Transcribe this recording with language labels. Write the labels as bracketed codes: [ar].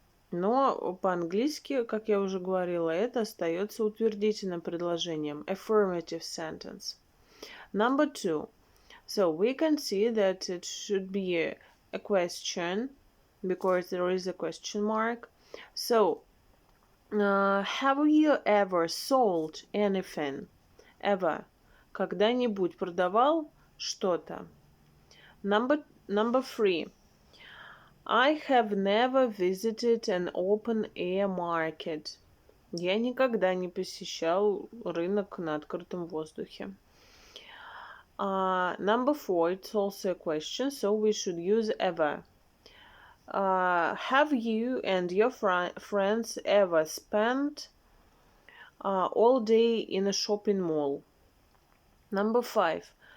[ru] Но по-английски, как я уже говорила, это остается утвердительным предложением. [en] Affirmative sentence. Number 2. So, we can see that it should be a question because there is a question mark. So, have you ever sold anything? Ever. [ru] Когда-нибудь продавал что-то? [en] Number 3. I have never visited an open-air market. [ru] Я никогда не посещал рынок на открытом воздухе. [en] Number 4. It's also a question, so we should use ever. Have you and your friends ever spent all day in a shopping mall? Number 5.